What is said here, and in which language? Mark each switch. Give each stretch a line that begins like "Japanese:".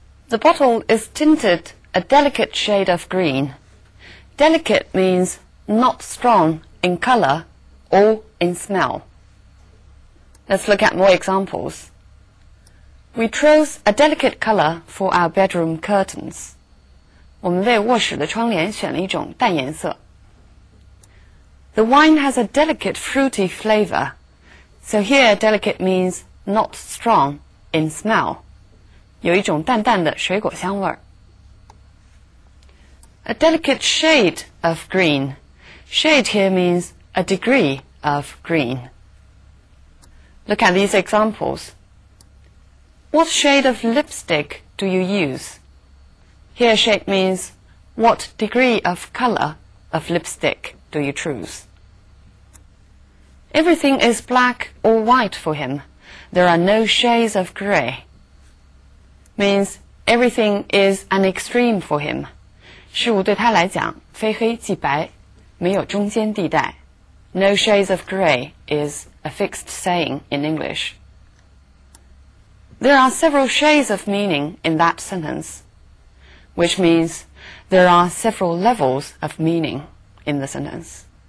English: The bottle is tinted a delicate shade of green. Delicate means not strong in color or in smell. Let's look at more examples. We chose a delicate color for our bedroom curtains.
Chinese: 我们为卧室的窗帘选了一种淡颜色。
English: The wine has a delicate fruity flavor. So here delicate means not strong in smell.
Chinese: 有一种淡淡的水果香味儿。
English: A delicate shade of green. Shade here means a degree of green. Look at these examples. What shade of lipstick do you use? Here shade means what degree of color of lipstick do you choose? Everything is black or white for him. There are no shades of grey. Means everything is an extreme for him.
Chinese: 事物对他来讲非黑即白，没有中间地带。
English: No shades of grey is a fixed saying in English. There are several shades of meaning in that sentence, which means there are several levels of meaning in the sentence.